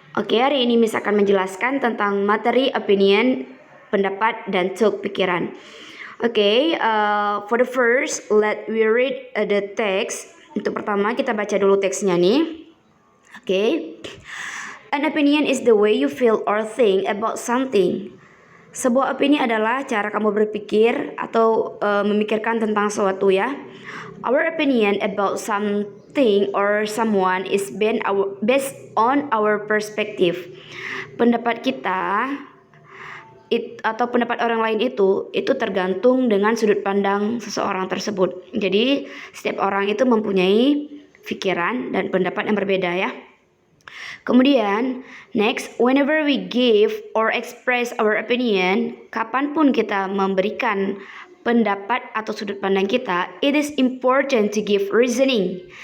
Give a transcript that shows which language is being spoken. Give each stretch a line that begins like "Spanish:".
Indonesian: Okay, hari ini Miss akan menjelaskan tentang materi opinion, pendapat, dan thought pikiran.
English: Okay, for the first, let we read the text.
Indonesian: Untuk pertama, kita baca dulu teksnya nih. Okay.
English: An opinion is the way you feel or think about something.
Indonesian: Sebuah opini adalah cara kamu berpikir atau memikirkan tentang sesuatu ya.
English: Our opinion about something or someone is based on our perspective.
Indonesian: Pendapat kita atau pendapat orang lain itu tergantung dengan sudut pandang seseorang tersebut. Jadi setiap orang itu mempunyai pikiran dan pendapat yang berbeda ya. Kemudian,
English: next, whenever we give or express our opinion,
Indonesian: kapanpun kita memberikan pendapat atau sudut pandang kita,
English: it is important to give reasoning.